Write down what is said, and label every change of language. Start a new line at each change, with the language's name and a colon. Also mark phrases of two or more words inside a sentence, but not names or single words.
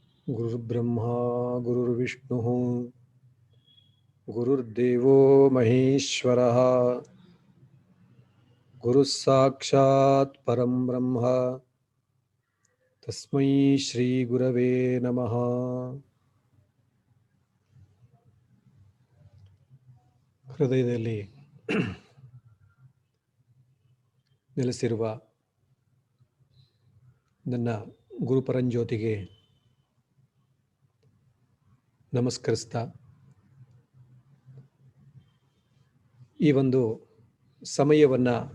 Sanskrit: गुरुर्ब्रह्मा गुरुर्विष्णुः गुरुर्देवो महेश्वरः गुरुः साक्षात् परं ब्रह्म तस्मै ಶ್ರೀ ಗುರವೇ ನಮಃ.
Kannada: ಹೃದಯದಲ್ಲಿ ನೆಲೆಸಿರುವ ನನ್ನ ಗುರುಪರಂಜ್ಯೋತಿಗೆ ನಮಸ್ಕರಿಸ್ತಾ ಈ ಒಂದು ಸಮಯವನ್ನು